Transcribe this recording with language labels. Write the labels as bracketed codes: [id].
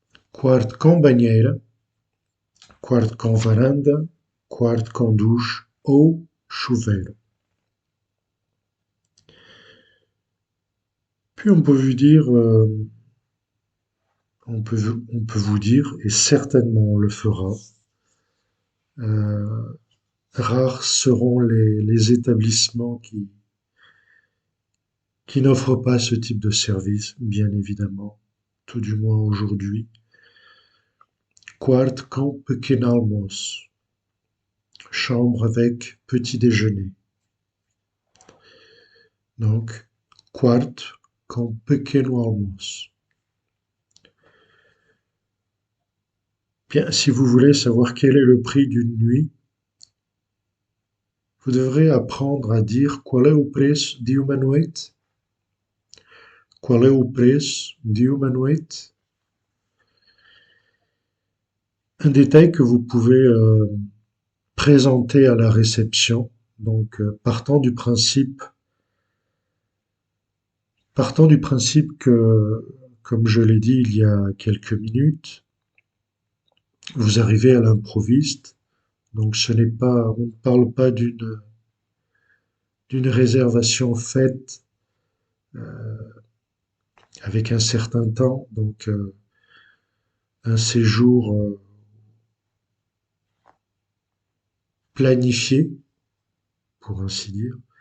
[pt] Quarto com banheira, quarto com varanda, quarto com douche ou chuveiro. [fr] Puis on peut vous dire, on peut vous dire, et certainement on le fera, euh, rares seront les établissements qui n'offrent pas ce type de service, bien évidemment, tout du moins aujourd'hui. [pt] Quarto com pequeno almoço, [fr] chambre avec petit déjeuner. [pt] Donc, quarto com pequeno almoço. [fr] Bien, si vous voulez savoir quel est le prix d'une nuit, vous devrez apprendre à dire [pt] qual é o preço de uma noite. Qual é o preço de uma noite? [fr] Un détail que vous pouvez présenter à la réception, donc partant du principe que, comme je l'ai dit il y a quelques minutes, vous arrivez à l'improviste, donc on ne parle pas d'une réservation faite avec un certain temps, donc un séjour planifié, pour ainsi dire.